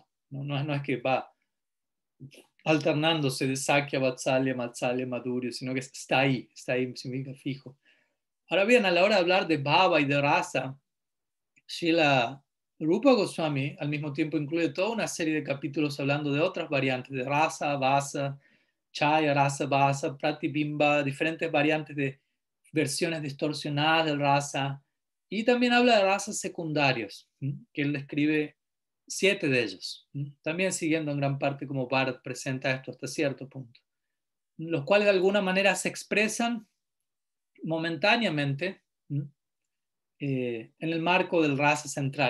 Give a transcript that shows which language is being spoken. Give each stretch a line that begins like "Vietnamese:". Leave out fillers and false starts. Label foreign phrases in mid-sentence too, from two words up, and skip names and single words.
Spanish: No es que va alternándose de Sakya, Vatsalya, Vatsalya, Madhurya, sino que está ahí significa fijo. Ahora bien, a la hora de hablar de Bhava y de rasa, Srila Rupa Goswami al mismo tiempo incluye toda una serie de capítulos hablando de otras variantes de rasa, vasa, chaya, rasa, vasa, pratibimba, diferentes variantes de versiones distorsionadas del rasa, y también habla de razas secundarios, que él describe 7 de ellos, también siguiendo en gran parte como Bharat presenta esto hasta cierto punto, los cuales de alguna manera se expresan momentáneamente en el marco del rasa central.